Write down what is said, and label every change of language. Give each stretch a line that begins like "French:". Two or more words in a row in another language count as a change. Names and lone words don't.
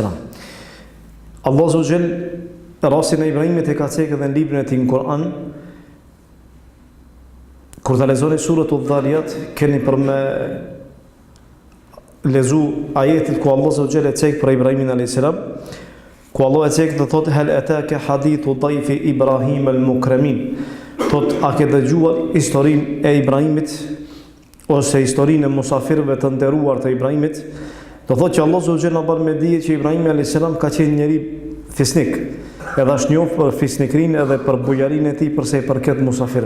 Albanian: Allah
Arabic: عز وجل
Albanian: rastin e Ibrahimit e ka cekë edhe në librin e tij në Kur'an. Kur ta lexoni suratul Dhariyat, keni për me lezu ajetit ku Allah
Arabic: عز وجل
Albanian: e cekë për Ibrahimin a.s. ku Allah e cekë dhe thotë
Arabic: هل أتاك حديث ضيف إبراهيم المكرمين.
Albanian: Thotë a ke dëgjuar historinë e Ibrahimit ose historinë e musafirëve të nderuar të Ibrahimit? Do thotë që Allah
Arabic: عز وجل
Albanian: na bën me dije që Ibrahimi a.s. ka qenë njeri fisnik, edhe është njohur për fisnikrinë edhe për bujarinë e tij përse i përket musafirëve.